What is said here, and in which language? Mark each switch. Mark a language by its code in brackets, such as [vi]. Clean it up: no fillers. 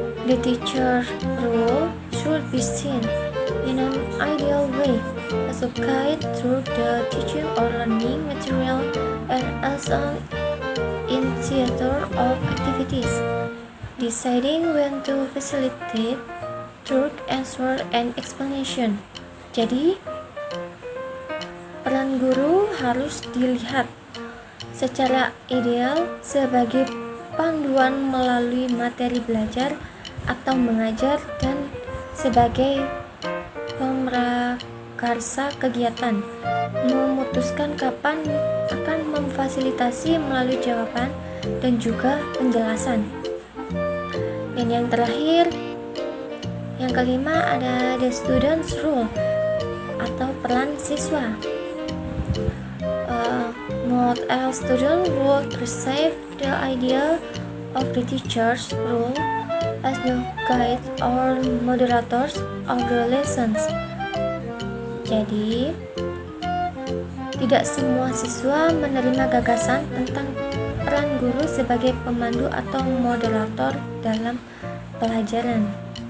[en] The teacher role should be seen in an ideal way as a guide through the teaching or learning material and as an initiator of activities, deciding when to facilitate truth, answer, and explanation. [id] Jadi, peran guru harus dilihat secara ideal sebagai panduan melalui materi belajar atau mengajar dan sebagai pemrakarsa kegiatan, memutuskan kapan akan memfasilitasi melalui jawaban dan juga penjelasan. Dan yang terakhir, yang kelima ada [en] the student's role [id] atau peran siswa. [en] Not all students would perceive the idea of the teacher's role as the guides or moderators of the lessons. [id] Jadi, tidak semua siswa menerima gagasan tentang peran guru sebagai pemandu atau moderator dalam pelajaran.